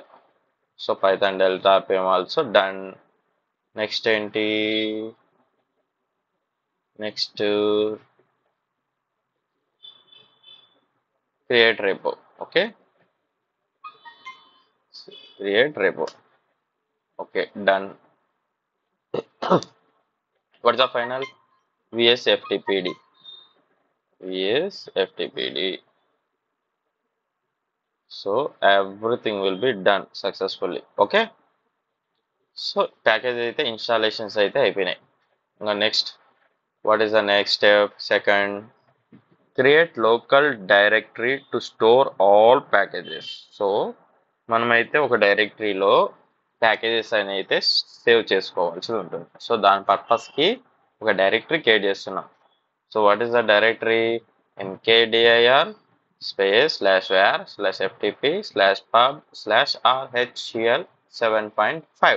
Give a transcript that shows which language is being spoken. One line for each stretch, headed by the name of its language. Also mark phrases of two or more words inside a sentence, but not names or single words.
English: So Python delta RPM also done. Next ఏంటి, next create repo. Okay, create repo. ఓకే, డన్. What's the final? VSFTPD. So everything will be done successfully. Okay. So package
Telugu: అయితే installations అయితే అయిపోయినాయి. ఇంకా నెక్స్ట్,
English: what is the next step? Second, create local directory to store all packages.
Telugu: So మనమైతే ఒక డైరెక్టరీలో ప్యాకేజెస్ అని అయితే సేవ్ చేసుకోవాల్సి ఉంటుంది. సో దాని పర్పస్కి ఒక డైరెక్టరీ క్రియేట్ చేస్తున్నాం.
English: So what is the directory, mkdir /var/ftp/pub/rhel 7.5.